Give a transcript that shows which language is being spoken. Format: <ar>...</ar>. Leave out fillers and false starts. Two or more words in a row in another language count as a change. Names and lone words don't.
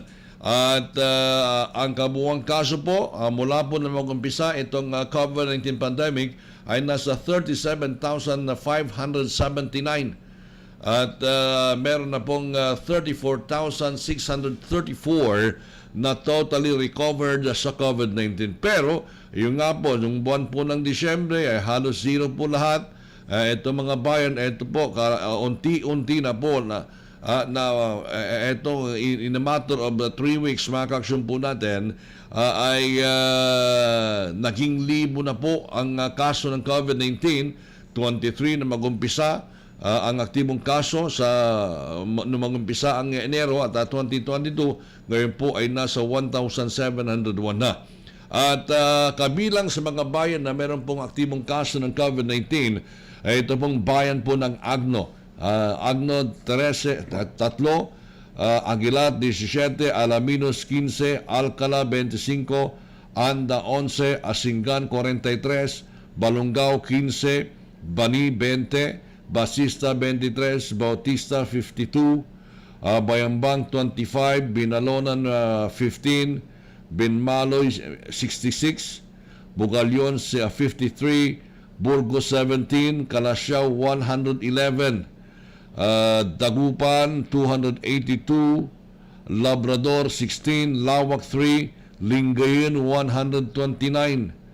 <tl>At ang kabuuang kaso po mula po na mag-umpisa itong COVID-19 pandemic ay nasa 37,579 at meron na pong 34,634 na</tl> <en>totally recovered</en> <tl>sa COVID-19. Pero yung nga po, yung buwan po ng Disyembre ay halos zero po lahat. Ito mga bayan, ito po unti-unti na po ito</tl> <en>in a matter of 3 weeks,</en> <tl>mga kaaksyon po natin, ay naging libo na po ang kaso ng COVID-19. 23 na mag-umpisa ang aktibong kaso nung mag-umpisa ang Enero at 2022, ngayon po ay nasa 1,701 na. At kabilang sa mga bayan na meron pong aktibong kaso ng COVID-19, ay ito pong bayan po ng Agno. Agno 13, Aguilar 17, Alaminos 15, Alcala 25, Anda 11, Asingan 43, Balungao 15, Bani 20, Basista 23, Bautista 52, Bayambang 25, Binalonan 15, Binmaloy 66, Bugalyon 53, Burgos 17, Calasiao 111, Dagupan 282, Labrador 16, Lawak 3, Lingayen 129,</tl>